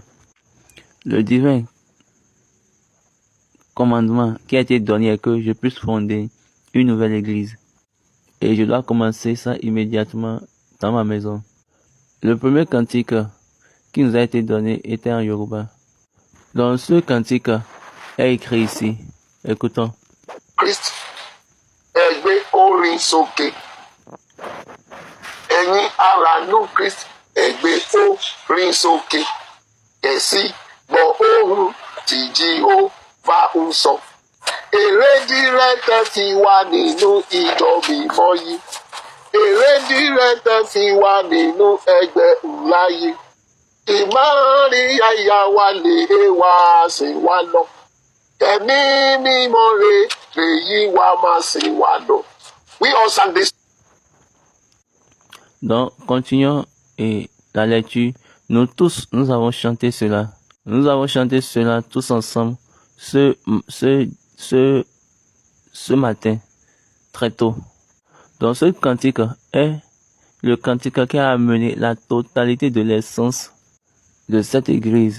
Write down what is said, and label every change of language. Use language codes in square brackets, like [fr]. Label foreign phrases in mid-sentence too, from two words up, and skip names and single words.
[fr] Le divin commandement qui a été donné est que je puisse fonder une nouvelle église. Et je dois commencer ça immédiatement dans ma maison. Le premier cantique qui nous a été donné était en Yoruba. Dans ce cantique est écrit ici. Écoutons. [yo] Christ, ẹgbẹ́ orin sókè. Ẹ̀yin ará nú Christ, ẹgbẹ́ orin sókè. Kẹ̀sí gbọ́ ohùn tí Jèhófà ń sọ. Èrèdí rẹ̀ tẹ́ fi wà nínú ìjọ mímọ́ yìí. Èrèdí rẹ̀ tẹ́ fi wà nínú ẹgbẹ́ ńlá yìí. Ìmọ̀rí àyà wa lè wá sí wa lọ. Ẹ̀mí mímọ́ rẹ̀ yí wa máa sí wa lọ. [en] We all sang this. [fr] Donc, continuons et la lecture. Nous tous, nous avons chanté cela. Nous avons chanté cela tous ensemble ce matin, très tôt. Donc, ce cantique est le cantique qui a amené la totalité de l'essence de cette église.